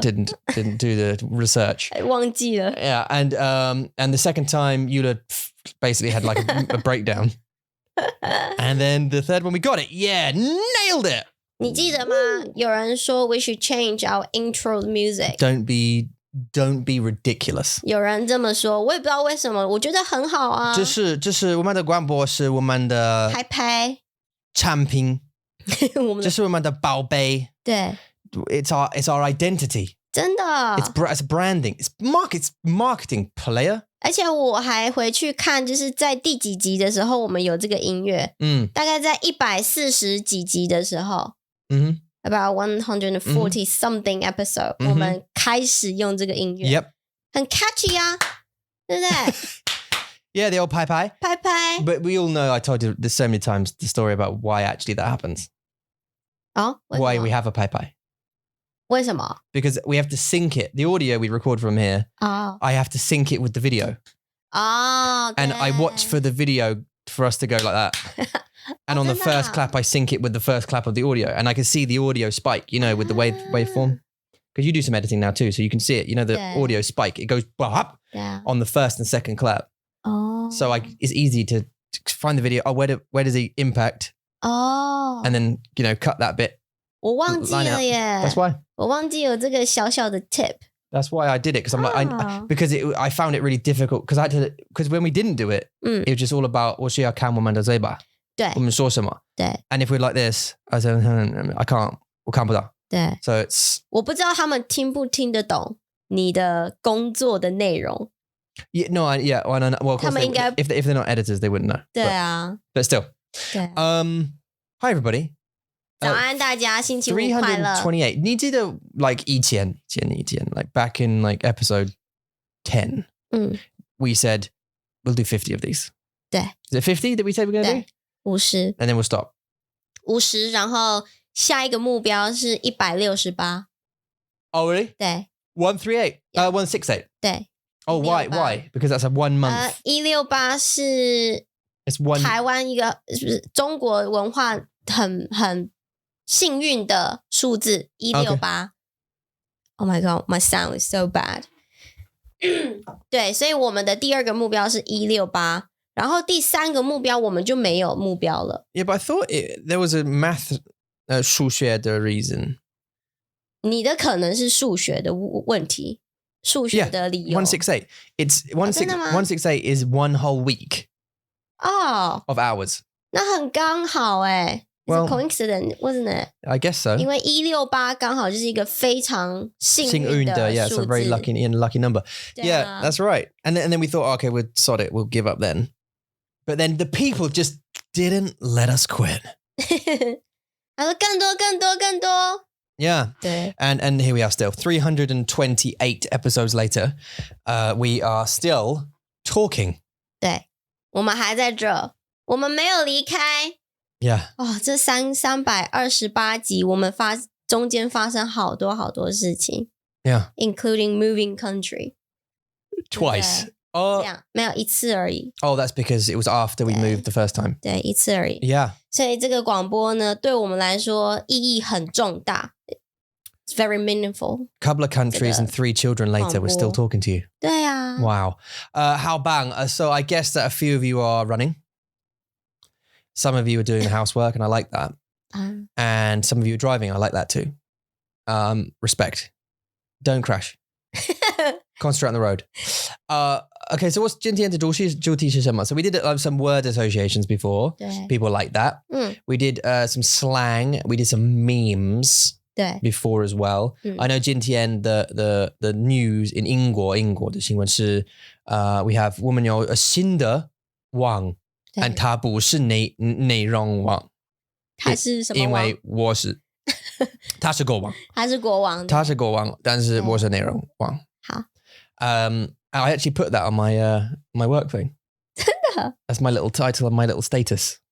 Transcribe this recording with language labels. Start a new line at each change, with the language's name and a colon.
English: didn't do the research.
Chinese: 忘记了。
English: Yeah, and the second time, Eula basically had like a breakdown. And then the third one, we got it. Yeah, nailed it.
Chinese: 你记得吗？有人说
English: we should change our intro music. Don't be ridiculous.
Chinese: 有人这么说，我也不知道为什么，我觉得很好啊。这是我们的广播，是我们的拍产品，这是我们的宝贝。对
English: It's our identity.
Chinese: 真的。
English: It's branding. It's marketing player.
Chinese: 而且我还回去看，就是在第几集的时候，我们有这个音乐。大概在140几集的时候。
English: About 140 something episode，
Chinese: 我们开始用这个音乐。
English: Yep.
Chinese: 很 catchy 啊，对不对？
English: Yeah, the old pai pai. Pai pai. But we all know, I told you this so many times, the story about why actually that happens.
Chinese: 哦，
English: Why we have a pai pai.
Chinese: 为什么？
English: Because we have to sync it. The audio we record from here, I have to sync it with the video. And I watch for the video for us to go like that. And on the first clap, I sync it with the first clap of the audio. And I can see the audio spike, you know, with the waveform. Because you do some editing now too, so you can see it. You know, the audio spike, it goes up on the first and second clap. So it's easy to find the video. Oh, where does he impact? And then, you know, cut that bit.
Chinese: 我忘记了耶。
English: That's why.
Chinese: 我忘记有这个小小的 tip.
English: That's why I did it because I'm like, I found it really difficult because when we didn't do it, it was just all about
Chinese: 我需要看我们的嘴巴。对，我们说什么？对。
English: And if we're like this, I said, I can't,
Chinese: 我看不到。
English: 对。So it's.
Chinese: 我不知道他们听不听得懂你的工作的内容。
English: Yeah, no, well, of course, if they're not editors, they wouldn't know.
Chinese: 对啊。
English: But still.
Chinese: 对。
English: Hi everybody.
Chinese: 早安大家，星期五快乐。 328. 你记得
English: like 以前 like back in like episode 10, we said we'll do 50 of these.
Chinese: 对。
English: Is it 50 that we said we're going to do? 50. And then we'll stop.
Chinese: 50, 然后下一个目标是168.
English: Oh, really?
Chinese: 对。 138. 168. 对。
English: Oh, why? Because that's a 1 month.
Chinese: 168是台湾一个中国文化很幸运的数字168。
English: Okay. Oh my god, my sound is so bad.
Chinese: 对，所以我们的第二个目标是168，然后第三个目标我们就没有目标了。
English: Yeah, but I thought there was a math
Chinese: 数学的
English: reason.
Chinese: 你的可能是数学的问题，数学的理由。
English: 168. It's 168 is one whole week. Of hours.
Chinese: 那很刚好哎。
English: It's a coincidence, wasn't it? I guess so.
Chinese: 因为168刚好就是一个非常幸运的数字。
English: Yeah, it's a very lucky number. Yeah, that's right. And then we thought, okay, we'll sod it. We'll give up then. But then the people just didn't let us quit.
Chinese: 他说更多。
English: Yeah.
Chinese: 对。
English: And here we are still. 328 episodes later, we are still talking.
Chinese: 对，我们还在这，我们没有离开。
English: Yeah.
Chinese: 这328集，我们中间发生好多事情。
English: Yeah. Including moving country. Twice.
Chinese: 没有一次而已。
English: Oh, that's because it was after we moved the first time.
Chinese: 对，一次而已。
English: Yeah.
Chinese: 所以这个广播呢，对我们来说意义很重大。
English: It's very meaningful. Couple of countries and 3 children later, we're still talking to you.
Chinese: 对啊
English: Wow. How bang. So I guess that a few of you are running. Some of you are doing the housework, and I like that. And some of you are driving. I like that too. Respect. Don't crash. Concentrate on the road. Okay, so what's
Chinese: 今天的主题是什么?
English: So we did some word associations before.
Chinese: 对
English: People like that. We did some slang. We did some memes
Chinese: 对
English: before as well. I know
Chinese: 今天
English: the news in
Chinese: 英国的新闻是
English: we have
Chinese: 我们有新的网 and 它不是内容网。它是什么网？因为我是他是国王，他是国王，他是国王，但是我是内容王。好
English: ，I actually put that on my work thing.
Chinese: 真的
English: That's my little title of my little status.